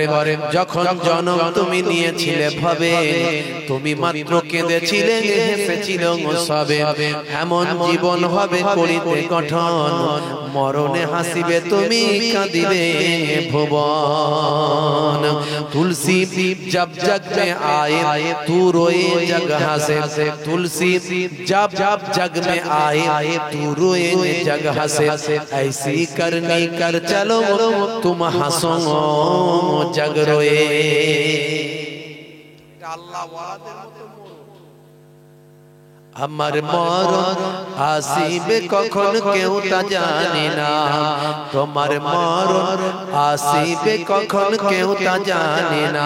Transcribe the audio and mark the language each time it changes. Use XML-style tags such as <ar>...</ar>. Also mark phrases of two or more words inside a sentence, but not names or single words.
<bn>যখন জন্ম তুমি নিয়েছিলে ভাবে, তুমি মাত্র কেঁদেছিলে, হেসেছিল সবে। এমন জীবন হবে করিতে গঠন, মরণে হাসিবে তুমি, কাঁদিবে ভুবন।</bn> <hi>তুলসী जब जग में आए तू रोए जग हंसे, तुलसी जब जब जग में आए तू रोए जग हंसे। ऐसी करनी कर चलो तुम हंसो जग रोए।</hi> <bn>আমার মরণ আসিবে কখন কেউ তা জানে না, তোমার মরণ আসিবে কখন কেউ তা জানে না।</bn>